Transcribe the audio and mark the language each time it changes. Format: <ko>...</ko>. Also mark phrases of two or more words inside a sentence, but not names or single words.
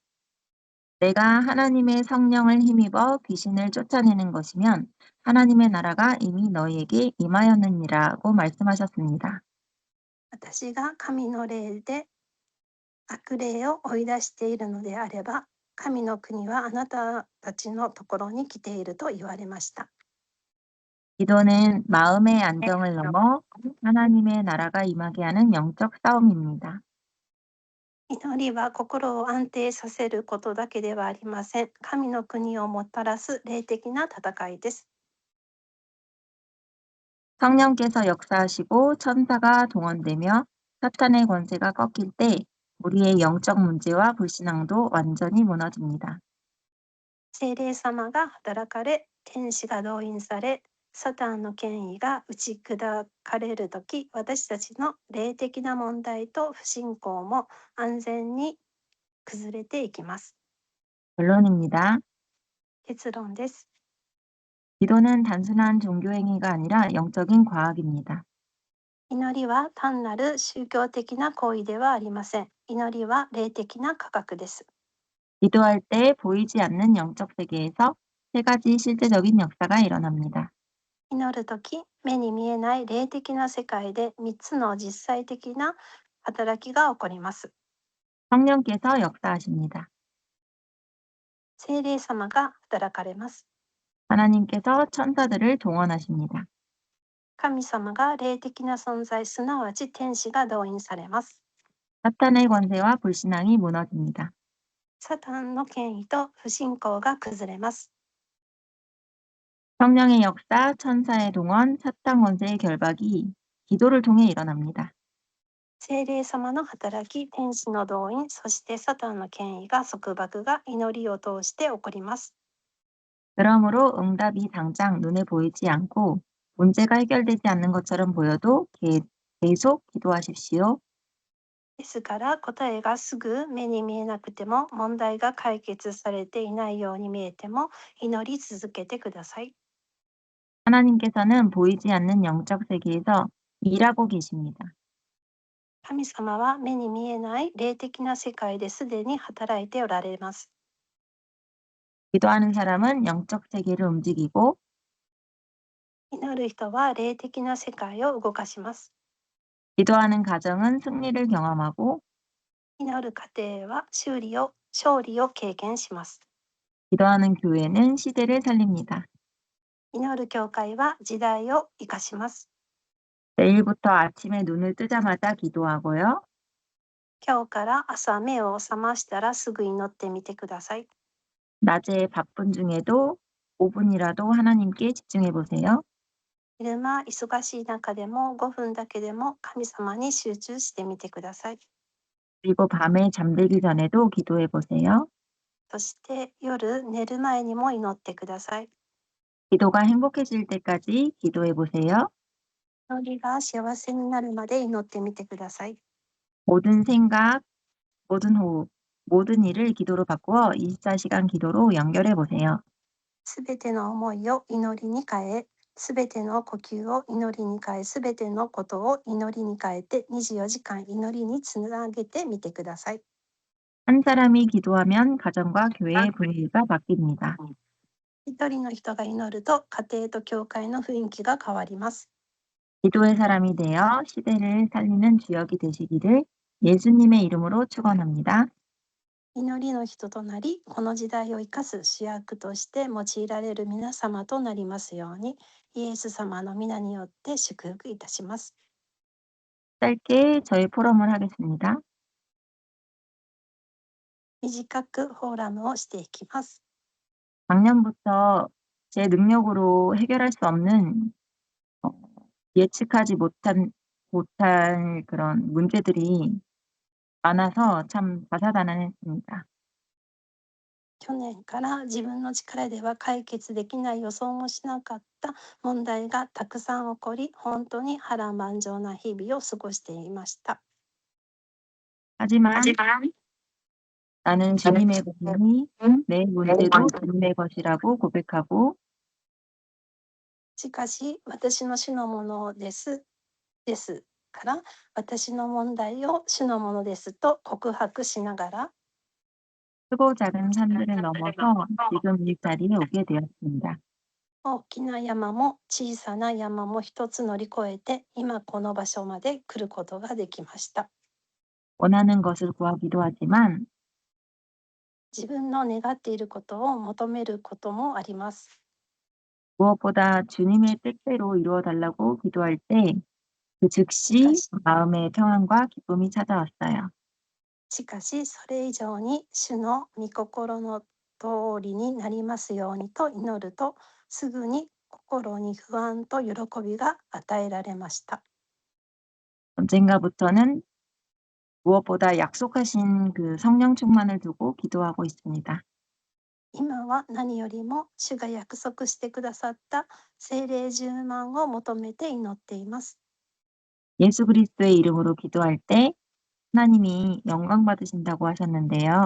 <ko>내가 하나님의 성령을 힘입어 귀신을 쫓아내는 것이면 하나님의 나라가 이미 너희에게 임하였느니라고 말씀하셨습니다.</ko> <ja>私が神の霊で悪霊を追い出しているのであれば、神の国はあなたたちのところに来ていると言われました。</ja> <ko>기도는 마음의 안정을 넘어 하나님의 나라가 임하게 하는 영적 싸움입니다.</ko> <ja>祈りは心を安定させることだけではありません。神の国をもたらす霊的な戦いです。</ja> <ko>성령께서 역사하시고 천사가 동원되며 사탄의 권세가 꺾일 때 우리의 영적 문제와 불신앙도 완전히 무너집니다.</ko> <ja>聖霊様が働かれ、天使が動員され、サタンの権威が打ち砕かれるとき、私たちの霊的な問題と不信仰も安全に崩れていきます。</ja> <ko>결론입니다.</ko> <ja>結論です。</ja> <ko>기도는 단순한 종교 행위가 아니라 영적인 과학입니다.</ko> <ja>祈りは単なる宗教的な行為ではありません。祈りは霊的な科学です。</ja> <ko>기도할 때 보이지 않는 영적 세계에서 세 가지 실제적인 역사가 일어납니다.</ko> <ja>祈るとき、目に見えない霊的な世界で3つの実際的な働きが起こります。</ja> <ko>성령께서 역사하십니다.</ko> <ja>聖霊様が働かれます。</ja> <ko>하나님께서 천사들을 동원하십니다.</ko> <ja>神様が霊的な存在、すなわち天使が動員されます。</ja> <ko>사탄의 권세와 불신앙이 무너집니다.</ko> <ja>サタンの権威と不信仰が崩れます。</ja> <ko>성령의 역사, 천사의 동원, 사탄 권세의 결박이 기도를 통해 일어납니다.</ko> <ja>聖霊様の働き、天使の動員、そしてサタンの権威が束縛が祈りを通して起こります。</ja> <ko>그러므로 응답이 당장 눈에 보이지 않고 문제가 해결되지 않는 것처럼 보여도 계속 기도하십시오.</ko> <ja>ですから答えがすぐ目に見えなくても、問題が解決されていないように見えても祈り続けてください。</ja> <ko>하나님께서는 보이지 않는 영적 세계에서 일하고 계십니다.</ko> <ja>神様は目に見えない霊的な世界ですでに働いておられます。</ja> <ko>기도하는 사람은 영적 세계를 움직이고</ko> <ja>祈る人は霊的な世界を動かします。</ja> <ko>기도하는 가정은 승리를 경험하고</ko> <ja>祈る家庭は勝利を経験します。</ja> <ko>기도하는 교회는 시대를 살립니다.</ko> <ja>祈る教会は時代を生かします。</ja> <ko>내일부터 아침에 눈을 뜨자마자 기도하고요.</ko> <ja>今日から朝目を覚ましたらすぐ祈ってみてください。</ja> <ko>낮에 바쁜 중에도 5분이라도 하나님께 집중해 보세요.</ko> <ja>昼間忙しい中でも5分だけでも神様に集中してみてください。</ja> <ko>그리고 밤에 잠들기 전에도 기도해 보세요.</ko> <ja>そして夜寝る前にも祈ってください。</ja> <ko>기도가 행복해질 때까지 기도해 보세요.</ko> <ja>祈りが幸せになるまで祈ってみてください。</ja> <ko>모든 생각, 모든 호흡, 모든 일을 기도로 바꾸어 24시간 기도로 연결해 보세요.</ko> <ja>すべての思いを祈りに変え、すべての呼吸を祈りに変え、すべてのことを祈りに変えて24時間祈りにつなげてみてください。</ja> <ko>한 사람이 기도하면 가정과 교회의 분위기가 바뀝니다.</ko> <ja>一人の人が祈ると家庭と教会の雰囲気が変わります。</ja> <ko>기도의 사람이 되어 시대를 살리는 주역이 되시기를 예수님의 이름으로 축원합니다.</ko> <ja>祈りの人となり、この時代を生かす主役として用いられる皆様となりますように、イエス様の皆によって祝福いたします。</ja> <ko>짧게 저희 포럼을 하겠습니다.</ko> <ja>短くフォーラムをしていきます。</ja> <ko>작년부터 제 능력으로 해결할 수 없는 예측하지 못할 그런 문제들이 많아서 참 다사다난했습니다.</ko> <ja>去年から自分の力では解決できない予想もしなかった問題がたくさん起こり、本当に波乱万丈な日々を過ごしていました。</ja> <ko>하지만 나는 주님의 것이니 내 문제도 주님의 것이라고 고백하고</ko> <ja>しかし、私の主のものですから、私の問題を主のものですと告白しながら、</ja> <ko>크고 작은 산들을 넘어서 지금 이 자리에 오게 되었습니다.</ko> <ja>大きな山も小さな山も一つ乗り越えて、今この場所まで来ることができました。</ja> <ko>원하는 것을 구하기도 하지만</ko> <ja>自分の願っていることを求めることもあります。</ja> <ko>무엇보다 주님의 뜻대로 이루어 달라고 기도할 때 그 즉시 마음의 평안과 기쁨이 찾아왔어요.</ko> <ja>しかし、それ以上に主の御心の通りになりますようにと祈ると、すぐに心に不安と喜びが与えられました。</ja> <ko>언젠가부터는 무엇보다 약속하신 그 성령 충만을 두고 기도하고 있습니다.</ko> <ja>今は何よりも主が約束してくださった聖霊充満を求めて祈っています。</ja> <ko>예수 그리스도의 이름으로 기도할 때 하나님이 영광 받으신다고 하셨는데요.</ko>